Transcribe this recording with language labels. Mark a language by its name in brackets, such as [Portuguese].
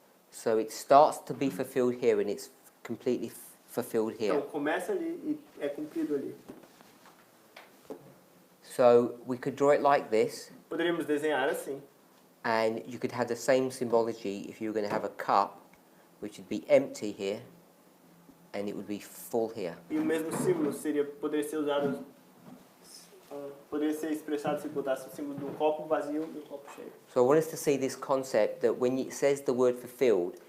[English] So it starts to be fulfilled here and it's completely fulfilled here. [Portuguese] Então, começa ali e é cumprido ali. [English] So we could draw it like this, [Portuguese] Poderíamos desenhar assim. [English] and you could have the same symbology if you were going to have a cup, which would be empty here, and it would be full here. [Portuguese] E o mesmo símbolo poderia ser usado, poderia ser expressado se botasse o símbolo de um copo vazio e um copo cheio. [English] So I want us to see this concept that when it says the word fulfilled,